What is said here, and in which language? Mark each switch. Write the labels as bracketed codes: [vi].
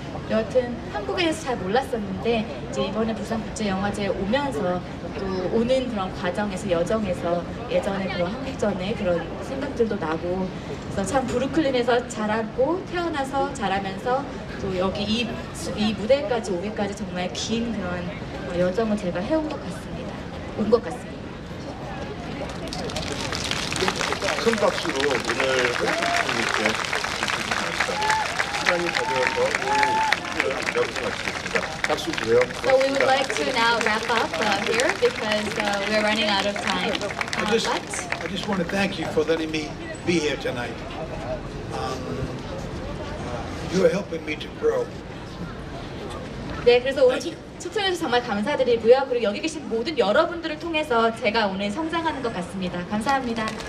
[ko] 여하튼 한국에 대해서 잘 몰랐었는데 이제 이번에 부산국제영화제에 오면서 또 오는 그런 과정에서 여정에서 예전에 그런 한국전의 그런 생각들도 나고 그래서 참 브루클린에서 자라고 태어나서 자라면서 또 여기 이 무대까지 오기까지 정말 긴 그런 여정을 제가 해온 것 같습니다. 온 것 같습니다. 큰 박수로 오늘 한국분께 시간이 가져와서 오늘 여기서 마치겠습니다. 박수 주세요. [en] So we would like to now wrap up here because we're running out of time. I just want to thank you for letting me be here tonight. You are helping me to grow. [ko] 네, 그래서 오늘 초청해주셔서 정말 감사드리고요. 그리고 여기 계신 모든 여러분들을 통해서 제가 오늘 성장하는 것 같습니다. 감사합니다.